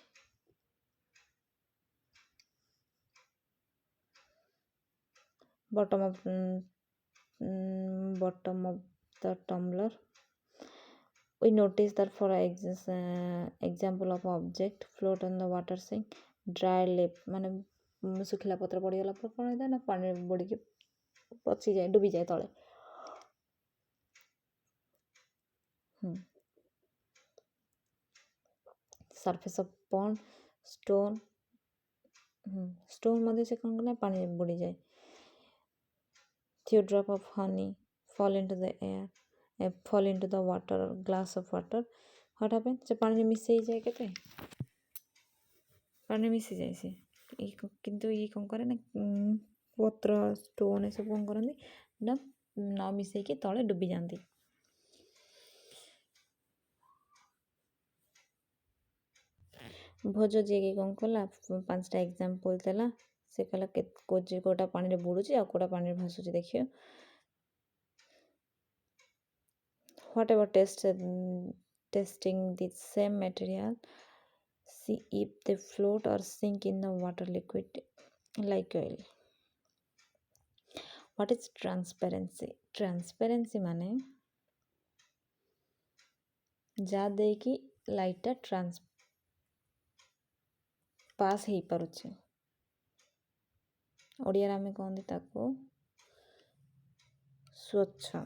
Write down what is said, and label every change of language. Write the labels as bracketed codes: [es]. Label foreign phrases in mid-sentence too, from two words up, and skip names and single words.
[en] bottom of the tumbler। we notice that for example of object float on the water sink, dry leaf [or] ମାନେ ଶୁଖିଲା ପତ୍ର ପଡ଼ିଗଲା ପରେ କ'ଣ ହେଇଥାଏ ନା ପାଣିରେ ବୁଡ଼ିକି ପଚିଯାଏ, ଡୁବିଯାଏ ତଳେ। [en] surface of pond, [or] stone ମଧ୍ୟ ସେ କ'ଣ କଲେ ପାଣିରେ ବୁଡ଼ିଯାଏ। [en] few drop of honey fall into the air, fall into the water, glass of water, what happen? [or] ସେ ପାଣିରେ ମିଶେଇଯାଏ, କେତେ ପାଣିରେ ମିଶିଯାଏ ସେ, କିନ୍ତୁ ଇଏ କ'ଣ କରେ ନା ପତ୍ର ଷ୍ଟୋନ୍ ଏସବୁ କ'ଣ କରନ୍ତି ନା ନ ମିଶେଇକି ତଳେ ଡୁବିଯାଆନ୍ତି। ଭୋଜ ଯିଏକି କ'ଣ କଲା 5ଟା ଏକ୍ଜାମ୍ପଲ୍ ଦେଲା, ସେ କହିଲା କେଉଁଟା ପାଣିରେ ବୁଡ଼ୁଛି ଆଉ କେଉଁଟା ପାଣିରେ ଭାସୁଛି ଦେଖିବ। [en] whatever testing the same material, see if they float or sink in the water liquid like oil। what is transparency? transparency [or] ମାନେ ଯାହା ଦେଇକି [en] light pass [or] ହେଇପାରୁଛି, ଓଡ଼ିଆରେ ଆମେ କହନ୍ତି ତାକୁ ସ୍ୱଚ୍ଛ।